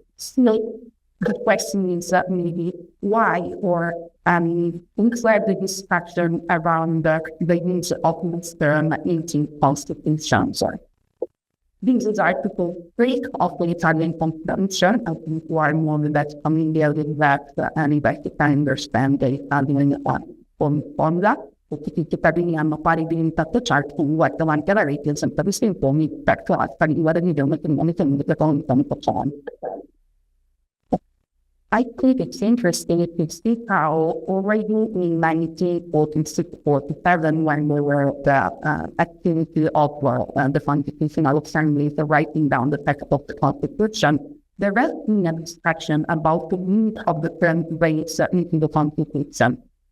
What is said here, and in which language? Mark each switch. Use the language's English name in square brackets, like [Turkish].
[English] Still, the question is maybe why, or where the discussion around the use of this term in constitutions. This is Article 3 of the Italian Constitution. I think you are more than that familiar with that, and if I can understand the Italian formula. [Italian] Tutti i cittadini hanno pari dignità sociale davanti alla legge, senza distinzioni, per classe, di religione, comunità, sociale. [English] I think it's interesting to see how already in 1946-47, when there were the activity of the Constitutional Assembly, the writing down the text of the Constitution, there has been a discussion about the need of the term race into the Constitution.